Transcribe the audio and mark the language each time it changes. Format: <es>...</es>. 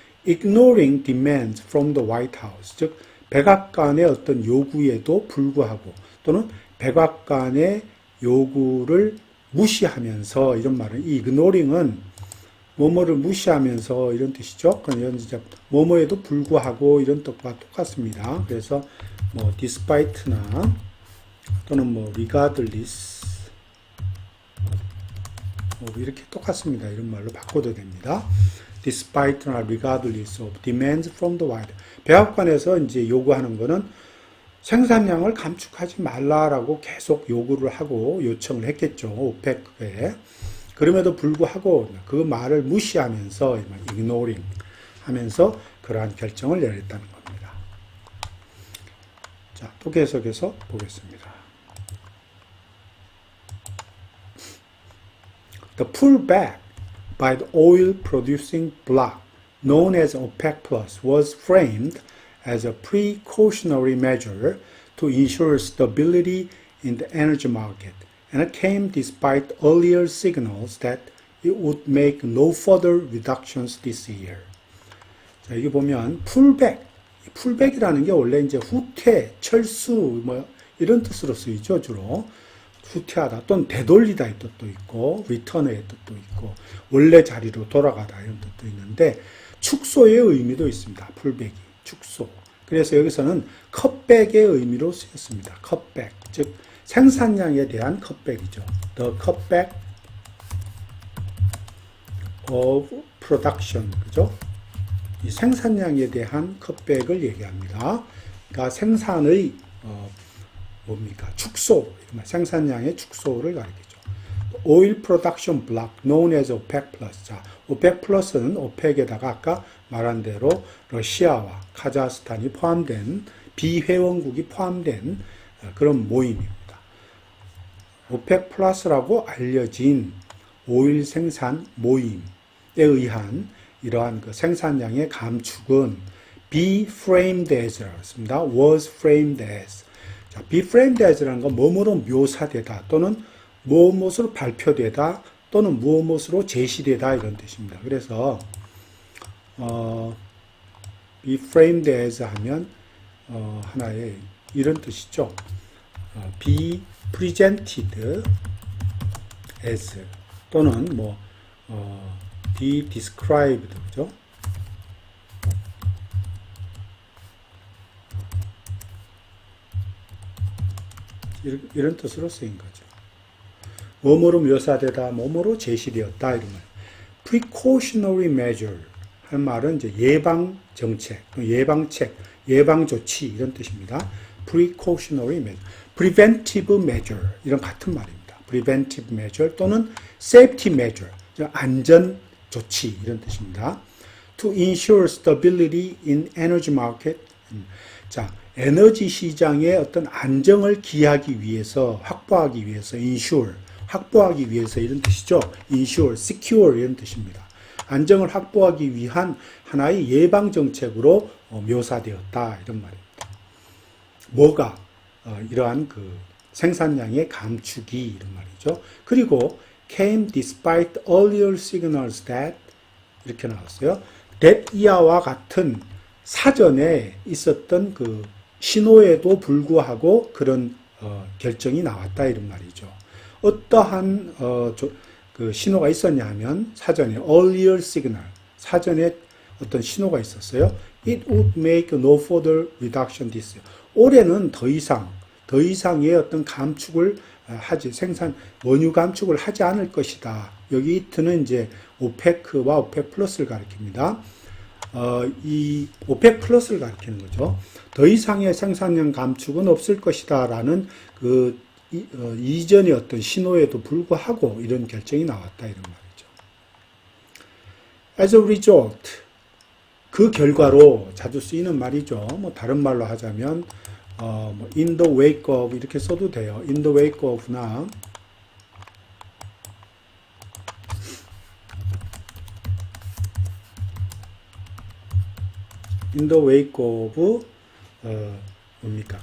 <en>Ignoring demands from the White House,</en> <ko>즉 백악관의 어떤 요구에도 불구하고, 또는 백악관의 요구를 무시하면서, 이런 말은, 이 ignoring은 뭐뭐를 무시하면서 이런 뜻이죠. 그런 이제 뭐뭐에도 불구하고 이런 뜻과 똑같습니다. 그래서 뭐 despite나 또는 뭐 regardless 이렇게 똑같습니다. 이런 말로 바꿔도 됩니다.</ko> <en>Despite나 regardless of demands from the White House.</en> <ko>백악관에서 이제 요구하는 거는 생산량을 감축하지 말라라고 계속 요구를 하고 요청을 했겠죠. 오펙에. 그럼에도 불구하고 그 말을 무시하면서 ignoring 하면서 그러한 결정을 내렸다는 겁니다. 자, 또 계속해서 보겠습니다.</ko> <en>The pullback by the oil producing bloc known as OPEC Plus was framed as a precautionary measure to ensure stability in the energy market and came despite earlier signals that it would make no further reductions this year.</en> <ko>자, 여기 보면 풀백이라는 게 원래 이제 후퇴, 철수 뭐 이런 뜻으로 쓰이죠, 주로. 후퇴하다 또는 되돌리다 의 뜻도 있고 return의 뜻도 있고 원래 자리로 돌아가다 이런 뜻도 있는데 축소의 의미도 있습니다. 풀백이 축소. 그래서 여기서는 컷백의 의미로 쓰였습니다. 컷백, 즉 생산량에 대한 컷백이죠.</ko> <en>The cutback of production,</en> <ko>그죠? 이 생산량에 대한 컷백을 얘기합니다. 그러니까 생산의 뭡니까? 축소, 생산량의 축소를 가리키죠.</ko> <en>Oil production block known as OPEC plus.</en> <ko>자, OPEC plus는 OPEC에다가 아까 말한 대로 러시아와 카자흐스탄이 포함된 비회원국이 포함된 그런 모임입니다. OPEC 플러스라고 알려진 오일 생산 모임에 의한 이러한 그 생산량의 감축은 be framed as라고 했습니다.</ko> <en>was framed as.</en> <ko>자,</ko> <en>be framed as</en> <ko>라는 건 뭐뭐로 묘사되다 또는 무엇으로 발표되다 또는 무엇으로 제시되다 이런 뜻입니다. 그래서</ko> <en>be framed as</en> <ko>하면 하나의 이런 뜻이죠.</ko> <en>be presented as</en> <ko>또는 뭐</ko> <en>be described, 그죠?</en> <ko>이런 뜻으로 쓰인 거죠. 뭐뭐로 묘사되다, 뭐뭐로 제시되었다 이런 말.</ko> <en>precautionary measure</en> <ko>할 말은 이제 예방 정책, 예방책, 예방 조치 이런 뜻입니다.</ko> <en>precautionary measure, preventive measure</en> <ko>이런 같은 말입니다.</ko> <en>preventive measure</en> <ko>또는</ko> <en>safety measure,</en> <ko>안전 조치 이런 뜻입니다.</ko> <en>to ensure stability in energy market.</en> <ko>자, 에너지 시장의 어떤 안정을 기하기 위해서, 확보하기 위해서, ensure, 확보하기 위해서 이런 뜻이죠. ensure, secure 이런 뜻입니다. 안정을 확보하기 위한 하나의 예방 정책으로 묘사되었다 이런 말입니다. 뭐가 이러한 그 생산량의 감축이 이런 말이죠.</ko> <en>그리고 came despite earlier signals that</en> <ko>이렇게 나왔어요. that year와 같은 사전에 있었던 그 신호에도 불구하고 그런 결정이 나왔다 이런 말이죠. 어떠한 그 신호가 있었냐 하면 사전에</ko> <en>earlier signal,</en> <ko>사전에 어떤 신호가 있었어요.</ko> <en>It would make no further reduction this year.</en> <ko>올해는 더 이상의 어떤 감축을 원유 감축을 하지 않을 것이다. 여기 it는 이제 오페크와 오펙 플러스를 가리킵니다. 이 오펙 플러스를 가리키는 거죠. 더 이상의 생산량 감축은 없을 것이다 라는 그 이전의 어떤 신호에도 불구하고 이런 결정이 나왔다 이런 말이죠.</ko> <en>As a result,</en> <ko>그 결과로 자주 쓰이는 말이죠. 뭐 다른 말로 하자면 뭐</ko> <en>in the wake of</en> <ko>이렇게 써도 돼요.</ko> <en>in the wake of나 in the wake of</en> <ko>뭡니까?</ko>